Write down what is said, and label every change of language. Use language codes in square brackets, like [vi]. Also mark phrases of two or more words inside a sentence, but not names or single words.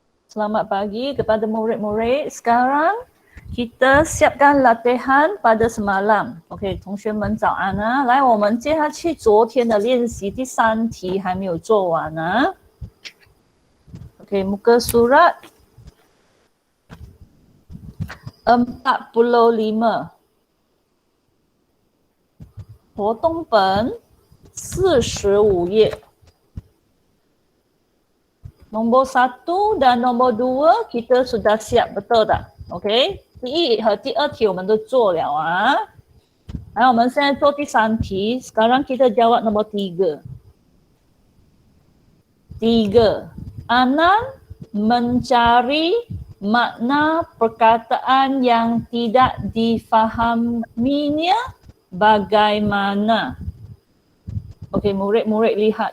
[ms] Selamat pagi kepada murid-murid. Sekarang kita siapkan latihan pada semalam. [zh] OK， 同学们早安啊！来，我们接下去昨天的练习，第3题还没有做完啊。OK， [ms] muka surat 45， [zh] 活动本45 页。 [ms] Nombor 1 dan nombor 2 kita sudah siap, betul tak? [zh] OK， 第1和第2题我们都做了啊。来，我们现在做第3 题。 [ms] Sekarang kita jawab nombor 3. 3. Anan mencari makna perkataan yang tidak difahaminya bagaimana? Okey, murid-murid lihat.